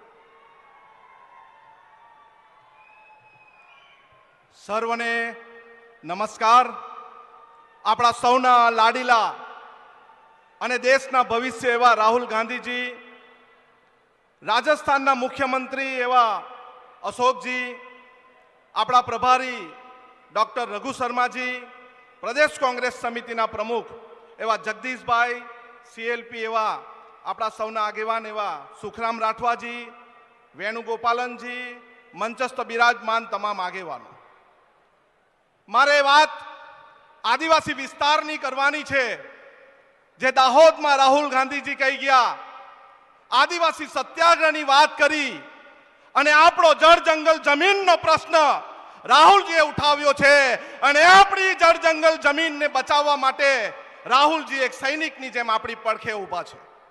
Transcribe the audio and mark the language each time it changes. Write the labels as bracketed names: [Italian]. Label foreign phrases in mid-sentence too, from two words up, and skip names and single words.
[Gujarati] સર્વને નમસ્કાર. આપણા સૌના લાડીલા અને દેશના ભવિષ્ય એવા રાહુલ ગાંધીજી, રાજસ્થાનના મુખ્યમંત્રી એવા અશોકજી, આપણા પ્રભારી ડૉક્ટર રઘુ શર્માજી, પ્રદેશ કોંગ્રેસ સમિતિના પ્રમુખ એવં જગદીશ ભાઈ, સીએલપી એવં અપના સૌના આગેવાન એવં સુખરામ રાઠવાજી, વેણુગોપાલનજી, મંચસ્થ બિરાજમાન તમામ આગેવાનો, મારે વાત આદિવાસી વિસ્તારની કરવાની છે. જે દાહોદમાં રાહુલ ગાંધીજી કહી ગયા, આદિવાસી સત્યાગ્રહની વાત કરી અને આપણો જળ જંગલ જમીનનો પ્રશ્ન રાહુલજીએ ઉઠાવ્યો છે અને આપણી જળ જંગલ જમીનને બચાવવા માટે રાહુલજી એક સૈનિકની જેમ આપણી પડખે ઊભા છે.